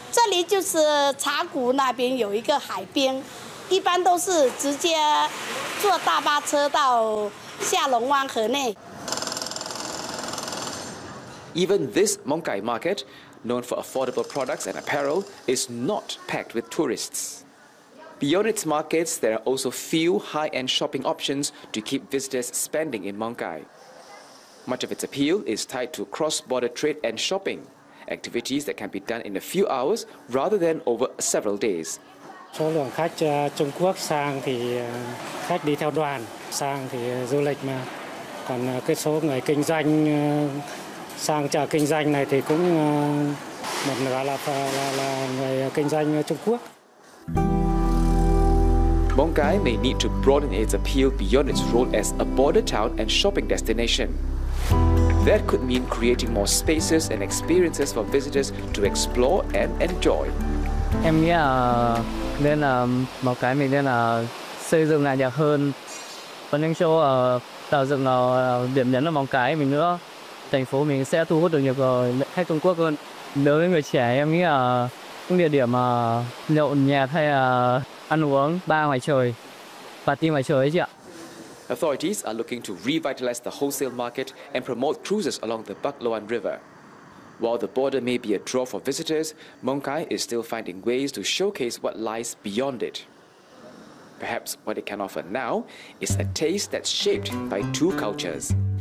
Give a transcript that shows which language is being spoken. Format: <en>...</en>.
<zh>这里就是茶谷那边有一个海边。一般都是直接坐大巴车到下龙湾河内。</zh> <en>Even this Mong Kai market, known for affordable products and apparel, is not packed with tourists. Beyond its markets, there are also few high-end shopping options to keep visitors spending in Mong Kai. Much of its appeal is tied to cross-border trade and shopping, activities that can be done in a few hours rather than over several days.</en> <vi>Số lượng khách Trung Quốc sang thì khách đi theo đoàn, sang thì du lịch mà. Còn cái số người kinh doanh sang chợ kinh doanh này thì cũng một nửa là người kinh doanh Trung Quốc.</vi> <en>Mong Cái may need to broaden its appeal beyond its role as a border town and shopping destination. That could mean creating more spaces and experiences for visitors to explore and enjoy.</en> <vi>Em nghĩ là nên là một cái mình nên là xây dựng lại nhiều hơn, và những chỗ tạo dựng điểm nhấn ở Mong Cái mình nữa, thành phố mình sẽ thu hút được nhiều khách Trung Quốc hơn. Đối với người trẻ, em nghĩ là những địa điểm nhộn nhạt hay là ăn uống ba ngoài trời, party ngoài trời ấy chị ạ.</vi> <en>Authorities are looking to revitalize the wholesale market and promote cruises along the Bắc Loan River. While the border may be a draw for visitors, Mong Cái is still finding ways to showcase what lies beyond it. Perhaps what it can offer now is a taste that's shaped by two cultures.</en>